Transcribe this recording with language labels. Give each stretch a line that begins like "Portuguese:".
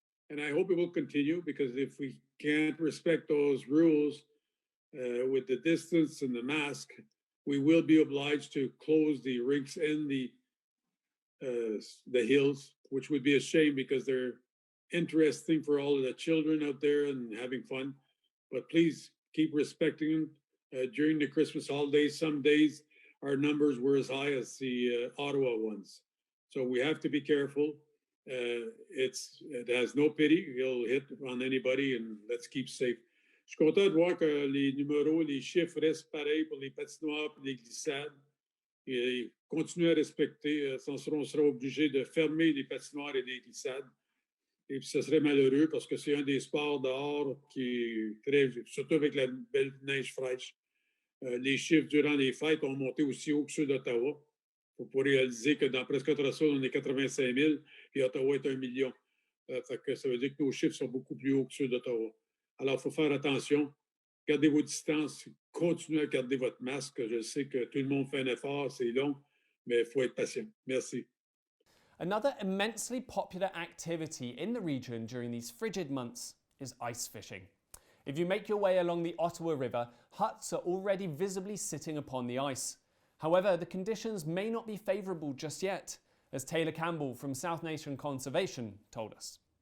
English: And I hope it will continue, because if we can't respect those rules with the distance and the mask, we will be obliged to close the rinks and the hills, which would be a shame because they're interesting for all of the children out there and having fun. But please keep respecting them. During the Christmas holidays, some days our numbers were as high as the Ottawa ones. So we have to be careful. It has no pity. It'll hit on anybody, and let's keep safe.
French: Je suis content de voir que les numéros, les chiffres restent pareils pour les patinoires et les glissades. Et continuez à respecter. On sera obligé de fermer les patinoires et les glissades. Et puis, ce serait malheureux parce que c'est un des sports dehors qui est très, surtout avec la belle neige fraîche. Les chiffres durant les fêtes ont monté aussi haut que ceux d'Ottawa. Il faut réaliser que dans Prescott-Russell, on est 85 000 et Ottawa est 1 million. Fait que ça veut dire que nos chiffres sont beaucoup plus hauts que ceux d'Ottawa. Alors, il faut faire attention. Gardez vos distances. Continuez à garder votre masque. Je sais que tout le monde fait un effort. C'est long, mais il faut être patient. Merci.
English: Another immensely popular activity in the region during these frigid months is ice fishing. If you make your way along the Ottawa River, huts are already visibly sitting upon the ice. However, the conditions may not be favourable just yet, as Taylor Campbell from South Nation Conservation told us.